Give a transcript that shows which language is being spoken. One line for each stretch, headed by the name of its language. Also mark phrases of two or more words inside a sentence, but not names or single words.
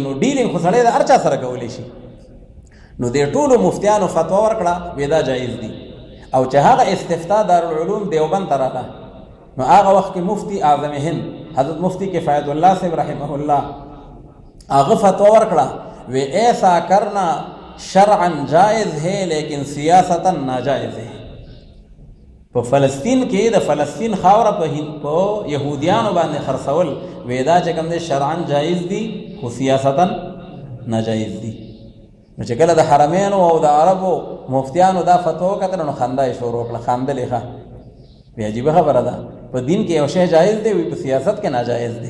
Pashto: نو ډیلینګ خو سړی د هر چا سره کولی شي. نو دې ټولو مفتیانو فتوا ورکړه وی دا جایز دي. او چې هغه استفتاء دارالعلوم دیوبند ته راغله نو هغه وخت کې مفتی اعظم هند حضرت مفتی کفایت الله صاحب رحمه الله هغه فتوا ورکړه وی
Urdu: ایسا کرنا شرعا جائز ہے لیکن سیاستا ناجائز ہے.
Pashto: په فلسطین کې د فلسطین خاوره په یهودیانو باندې خرڅول وی دا چې کوم دی شرعا جایز دي خو سیاستا ناجایز دي. نو چې کله د حرمینو او د عربو مفتیانو دا فتوا وکتله نو خندا یې شروع کړه، خاندلې ښه وی عجیبه خبره ده، په دین کې یو شی جایز دی وی په سیاست کې ناجایز دی.